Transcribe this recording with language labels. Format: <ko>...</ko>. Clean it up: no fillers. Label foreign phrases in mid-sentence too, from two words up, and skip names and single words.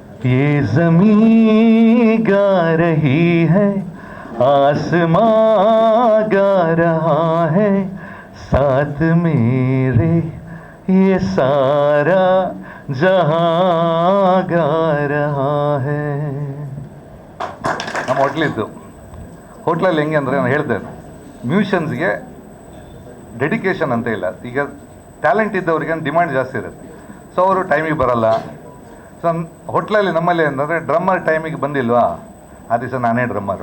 <hi>ये ज़मीं गा रही है, आसमां गा रहा है, साथ मेरे ये सारा जहां गा रहा है.</hi> <kn>ನಮ್ಮ ಹೋಟ್ಲಿದ್ದು ಹೋಟ್ಲಲ್ಲಿ ಹೆಂಗೆ ಅಂದರೆ ನಾನು ಹೇಳ್ತೇನೆ, ಮ್ಯೂಷಿಯನ್ಸ್ಗೆ ಡೆಡಿಕೇಶನ್ ಅಂತ ಇಲ್ಲ. ಈಗ ಟ್ಯಾಲೆಂಟ್ ಇದ್ದವ್ರಿಗೆ ಡಿಮ್ಯಾಂಡ್ ಜಾಸ್ತಿ ಇರುತ್ತೆ. ಸೊ ಅವರು ಟೈಮಿಗೆ ಬರಲ್ಲ. ಸೊ ಹೋಟ್ಲಲ್ಲಿ ನಮ್ಮಲ್ಲಿ ಅಂತಂದರೆ ಡ್ರಮ್ಮರ್ ಟೈಮಿಗೆ ಬಂದಿಲ್ವಾ, ಆ ದಿವಸ ನಾನೇ ಡ್ರಮ್ಮರು.</kn>